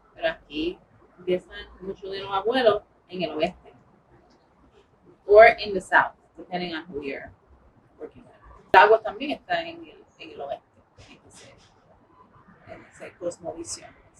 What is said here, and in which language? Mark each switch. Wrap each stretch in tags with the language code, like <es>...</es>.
<es>Pero aquí empiezan muchos de los abuelos en el oeste.</es> <en>Or in the south, depending on who you're working with.</en> <es>El agua también está en el oeste, en esa cosmovisión.</es>